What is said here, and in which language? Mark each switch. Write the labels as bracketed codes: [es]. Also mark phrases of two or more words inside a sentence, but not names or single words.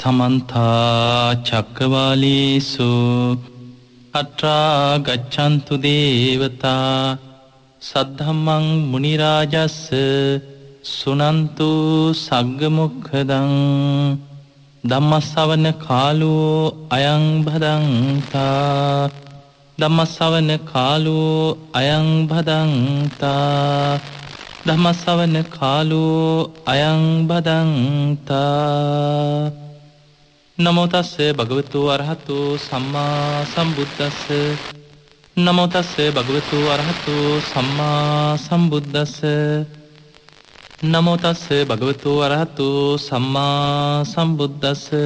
[pi] समन्ता चक्रवालेषु अत्रा गच्छन्तु देवता सद्धम्मं मुनिराजस्य सुनन्तु सग्गमुखदं ධම්මස්සවන කාලෝ අයං භදංතා ධම්මස්සවන කාලෝ අයං භදංතා ධම්මස්සවන කාලෝ අයං භදංතා නමෝ තස්සේ භගවතු අරහතු සම්මා සම්බුද්දස්ස නමෝ තස්සේ භගවතු අරහතු සම්මා සම්බුද්දස්ස නමෝ තස්සේ භගවතු අරහතු සම්මා සම්බුද්දස්ස